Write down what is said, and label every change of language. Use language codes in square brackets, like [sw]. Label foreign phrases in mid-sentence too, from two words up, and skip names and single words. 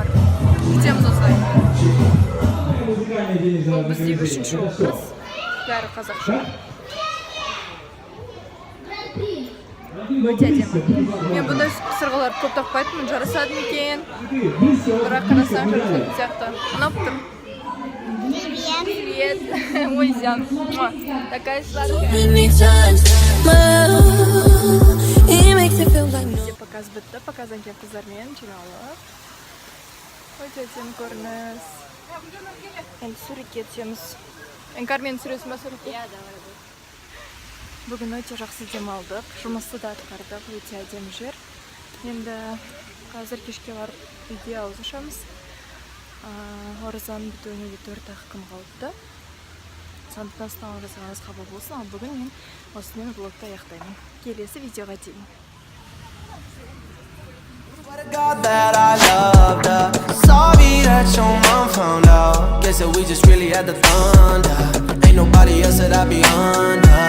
[kk] Күтеміз осылай. Бұл бізде үшінші образ. Бәрі қазақша. Өте әдемі. Мен бұндай сырғалар көп тақпайтынмын, жарасады екен. Бірақ қарасаң жарасатын сияқты. Ұнап тұр. [ru] Привет. Мой зян. Такая сладкая. [kk] Бізде показ бітті. Показдан кейін қыздармен жиналып. Өте әдемі көрініс. Енді суретке түсеміз. Энкармен түсіресің ба суретке? Иә, давай. Бүгін өте жақсы демалдық, жұмысты да атқардық, өте әдемі жер. Енді қазір кешке барып үйге ауыз ашамыз. Оразаның бітуіне де 4-ақ күн қалыпты. Сондықтан оразаңыз қабыл болсын, ал бүгін мен осымен влогты аяқтаймын. Келесі видеоға дейін. [en] God that I loved her. Sorry that your mom found out. Guess that we just really had the thunder. Ain't nobody else that I be under.